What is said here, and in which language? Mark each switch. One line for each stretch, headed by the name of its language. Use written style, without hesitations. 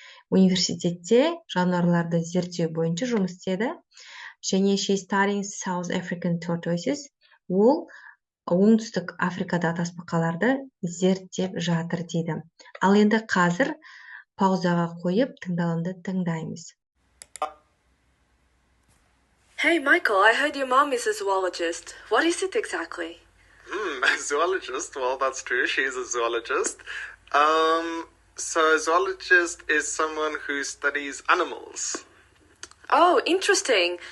Kazakh: Университетте жануарларды зерттеу бойынша жұмыс істеді. Және
English: she is studying South African tortoises.
Kazakh: Ол оңтүстік Африкада тасбақаларды зерттеп жатыр дейді. Ал енді қазір паузаға қойып тыңдалымды тыңдаймыз.
English: Hey Michael, I heard your mom is a zoologist. What is it exactly? A zoologist? Well, that's true. She is a zoologist. So a zoologist is someone who studies animals. Oh, interesting.